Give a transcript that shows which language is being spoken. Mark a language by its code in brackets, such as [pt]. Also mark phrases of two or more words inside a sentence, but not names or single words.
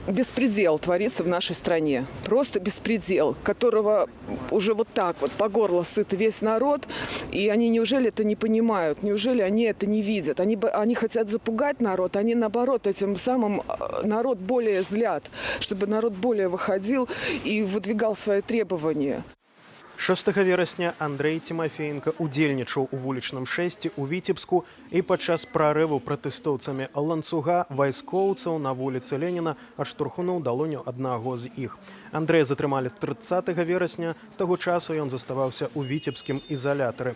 [ru] Беспредел творится в нашей стране, просто беспредел, которого уже вот так вот по горло сыт весь народ, и они неужели это не понимают, неужели они это не видят, они хотят запугать народ, они наоборот этим самым народ более злят, чтобы народ более выходил и выдвигал свои требования. [be] 6 верасня Андрэй Тимофеенко удзельнічаў у вулічным шэсці ў Віцебску і падчас прарыву пратэстоўцамі ланцуга вайскоўцаў на вуліцы Леніна адштурхнуў далоню аднаго з іх. Андрэя затрымалі 30 верасня, з таго часу ён заставаўся ў віцебскім ізалятары.